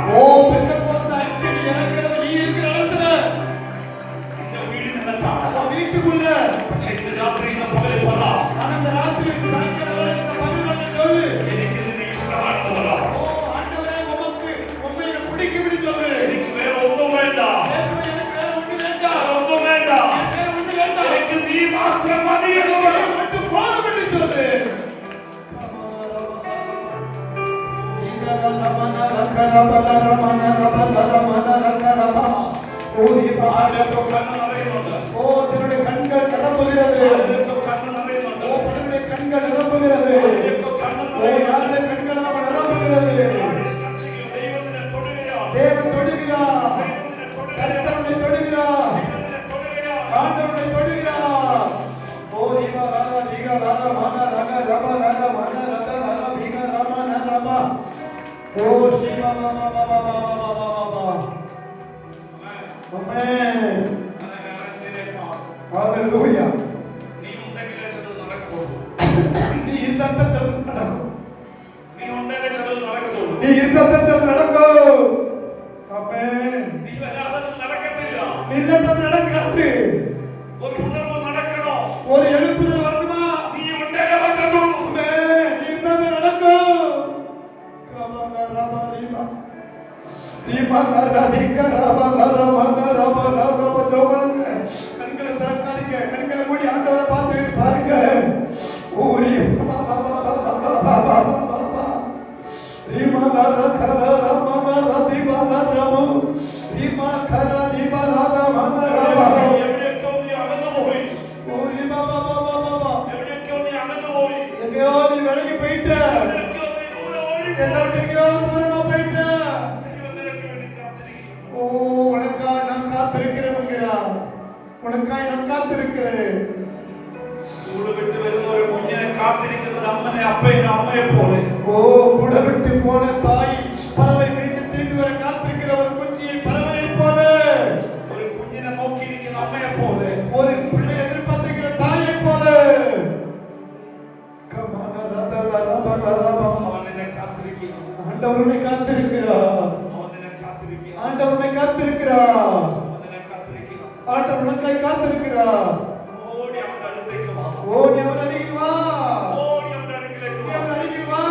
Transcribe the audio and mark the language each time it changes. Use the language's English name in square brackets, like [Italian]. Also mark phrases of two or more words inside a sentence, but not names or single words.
[Tamil] ஓ பெந்தகோஸ்து அக்கினி இறங்குறது நீ இருக்கிற இடத்துல, [Malayalam] നിന്റെ വീടിനകത്താണ്. [Tamil] உன் வீட்டுக்குள்ள. [Malayalam] പക്ഷേ ഇന്ന് രാത്രി ഇന്ന് പകല് പറ, [Tamil] ஆனா இந்த ராத்திரி சாயங்காலம் இந்த பதினொன்று சொல்லு. [Malayalam] എനിക്ക് നിന്നെ ഇഷ്ടമാണെന്ന് പറ. [Tamil] ஓ ஆண்டவரே உமக்கு உம்மை எனக்கு பிடிக்கும்படி சொல்லு. [Malayalam] എനിക്ക് വേറെ ഒന്നും വേണ്ട. [Tamil] இயேசுவே எனக்கு வேற ஒண்ணும் வேண்டாம். [Malayalam] ഒന്നും വേണ്ട. [Tamil] எனக்கு வேற ஒண்ணும் வேண்டாம். [Malayalam] എനിക്ക് നീ മാത്രം മതി എന്ന് പറ. [Tamil] நீ மட்டும் போதும் என்று சொல்லு. [Malayalam] ആരുടെയൊക്കെ കണ്ണ് നിറയുന്നുണ്ട്. [Tamil] ஓ தன்னுடைய கண்கள் நிரம்புகிறது. [Malayalam] ആരുടെയൊക്കെ കണ്ണ് നിറയുന്നുണ്ട്. [Tamil] ஓ தன்னுடைய கண்கள் நிரம்புகிறது. [Malayalam] ആരുടെയൊക്കെ കണ്ണ് ஓ നിറയുന്നുണ്ട്. [Tamil] யாருடைய கண்கள் நிரம்புகிறது. [Malayalam] ആരുടെ സ്ട്രെച്ചിങ്ങിൽ ദൈവത്തിനെ തൊടുകയാണ്. [Tamil] தேவன் தொடுகிறார். [Malayalam] ദൈവത്തിനെ തൊടുകയാണ്. [Tamil] கர்த்தருடைய தொடுகிறார். [Malayalam] ദൈവത്തിനെ തൊടുകയാണ്. [Tamil] ஆண்டவரை தொடுகிறார். ஓ ரிவா ராரா விகா ராரா மன ரக ரப ரக மன ரத ரக விகா ரம ந ரப. ஓ சிவா பா பா பா பா பா பா பா பா. ஆமென். [Malayalam] അങ്ങനെ അറിഞ്ഞതിനേക്കാൾ [Tamil] ஹalleluya. [Malayalam] നീ ഉണ്ടെങ്കിലേ ചിലത് നടക്കുള്ളൂ. [Tamil] நீ இருந்தால் செல் நடக்கும். [Malayalam] നീ ഉണ്ടെങ്കിലേ ചിലത് നടക്കത്തുള്ളൂ. [Tamil] நீ இருந்தால் செல் நடக்கும். ஆமென். [Malayalam] നീ വരാതെ നടക്കത്തില്ല. [Tamil] நீ இல்லாமல் நடக்காது. [Malayalam] ഒരു ഉണർവ് നടക്കണോ? [Tamil] ஒரு எழுப்புதல் வரணுமா? [Malayalam] നീ ഉണ്ടെങ്കിലേ പറ്റത്തുള്ളൂ. [Tamil] ஆமென். நீ இருந்தால் நடக்கும். கமல ரப ரிபா ரிபா ரதிக ரப ரப ரப ரப ஜோபனுங்க. கண்களை திறக்காதீங்க. கண்களை மூடி ஆண்டவரை பார்த்து பாருங்க. ஓரி பா பா பா பா பா பா பா பா பா ரிமா ரக ரப ரதிபா ரப ரிமா கர ரிபா ரப ரப [Malayalam] എവിടെയൊക്കെയോ നീ അകന്നു പോയി. ஓரி பா பா பா பா பா എവിടെയൊക്കെയോ നീ അകന്നു പോയി. [Tamil] எங்கேயோ நீ விலகி போயிட்ட. [Malayalam] എവിടെയൊക്കെയോ നീ ദൂരെ ഓടി. [Tamil] என்னை விட்டு எங்கேயோ தூரமா போயிட்ட. [Malayalam] ദൈവം നിനക്ക് വേണ്ടി കാത്തിരിക്കുന്നു. [Tamil] ஓ உனக்காய் நான் காத்திருக்கிறேன் என்கிறார். உனக்காய் நான் காத்திருக்கிறேன். [Malayalam] കൂട് വിട്ട് വരുന്ന ഒരു കുഞ്ഞിനെ കാത്തിരിക്കുന്ന ഒരു അമ്മനെ അപ്പനെ അമ്മയെ പോലെ [Tamil] ஓ கூட விட்டு போன தாய் பறவை மீண்டும் திரும்பி வர காத்திருக்கிற ஒரு குஞ்சியை பறவையை போல, [Malayalam] ഒരു കുഞ്ഞിനെ നോക്കിയിരിക്കുന്ന അമ്മയെ പോലെ [Tamil] ஒரு பிள்ளை எதிர்பார்த்திருக்கிற தாயை போல. கமான ரதல ரபல ரப. [Malayalam] അവൻ നിന്നെ കാത്തിരിക്കുന്നു. [Tamil] ஆண்டவர் உன்னை காத்திருக்கிறார். [Malayalam] അവൻ നിന്നെ കാത്തിരിക്കുന്നു. [Tamil] ஆண்டவர் உன்னை காத்திருக்கிறார். [Malayalam] അവൻ നിന്നെ കാത്തിരിക്കുന്നു. [Tamil] ஆண்டவர் உனக்காய் காத்திருக்கிறார். [Malayalam] ഓടി അവന്റെ അടുത്തേക്ക് വാ. [Tamil] ஓ நீ அவன் அருகில் வா. [Malayalam] ഓടി അവന്റെ അടുക്കിലേക്ക് [Tamil] நீ [Malayalam] വാ. [Tamil] அவன் அருகில்